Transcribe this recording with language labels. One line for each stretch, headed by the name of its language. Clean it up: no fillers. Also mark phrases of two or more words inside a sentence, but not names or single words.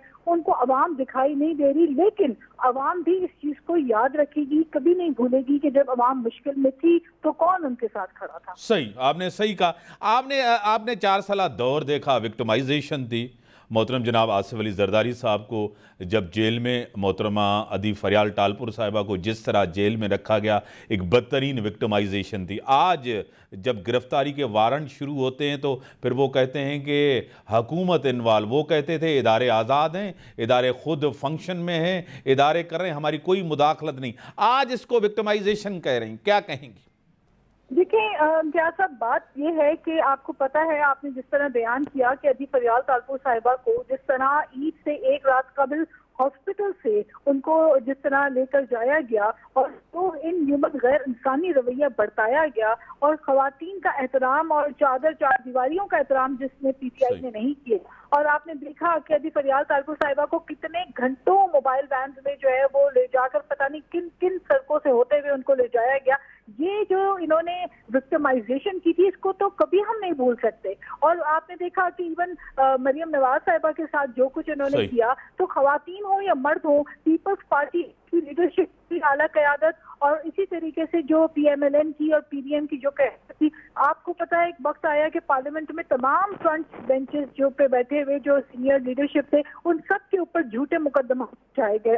Urdu: ان کو عوام دکھائی نہیں دے رہی، لیکن عوام بھی اس چیز کو یاد رکھے گی، کبھی نہیں بھولے گی کہ جب عوام مشکل میں تھی تو کون ان کے ساتھ کھڑا تھا. صحیح، آپ نے صحیح کہا. آپ نے 4 سال دور دیکھا، وکٹمائزیشن تھی۔ محترم جناب آصف علی زرداری صاحب کو جب جیل میں, محترمہ ادی فریال ٹالپر صاحبہ کو جس طرح جیل میں رکھا گیا، ایک بدترین وکٹمائزیشن تھی. آج جب گرفتاری کے وارنٹ شروع ہوتے ہیں تو پھر وہ کہتے ہیں کہ حکومت انوالو. وہ کہتے تھے ادارے آزاد ہیں، ادارے خود فنکشن میں ہیں، ادارے کر رہے ہیں، ہماری کوئی مداخلت نہیں. آج اس کو وکٹمائزیشن کہہ رہی ہیں، کیا کہیں گی? دیکھیے کیا صاحب، بات یہ ہے کہ آپ کو پتا ہے، آپ نے جس طرح بیان کیا کہ ادی فریال ٹالپر صاحبہ کو جس طرح عید سے ایک رات قبل ہاسپٹل سے ان کو جس طرح لے کر جایا گیا اور تو
English: in human
Urdu: غیر انسانی رویہ برتا گیا، اور خواتین کا احترام اور چار دیواریوں کا احترام جس نے پی ٹی آئی نے نہیں کیا. اور آپ نے دیکھا کہ ادی فریال ٹالپر صاحبہ کو کتنے گھنٹوں موبائل وین میں جو ہے وہ لے جا کر پتا نہیں کن کن سڑکوں سے ہوتے ہوئے ان کو لے جایا گیا. یہ جو انہوں نے وکٹمائزیشن کی تھی، اس کو تو کبھی ہم نہیں بھول سکتے. اور آپ نے دیکھا کہ ایون مریم نواز صاحبہ کے ساتھ جو کچھ انہوں نے کیا، تو خواتین ہو یا مرد ہو، پیپلز پارٹی کی لیڈرشپ کی اعلیٰ قیادت اور اسی طریقے سے جو پی ایم ایل این کی اور پی ڈی ایم کی جو قیادت تھی، آپ کو پتا ہے ایک وقت آیا کہ پارلیمنٹ میں تمام
English: front benches
Urdu: جو پہ بیٹھے ہوئے جو
English: senior leadership
Urdu: تھے، ان سب کے اوپر جھوٹے مقدمہ اٹھائے گئے.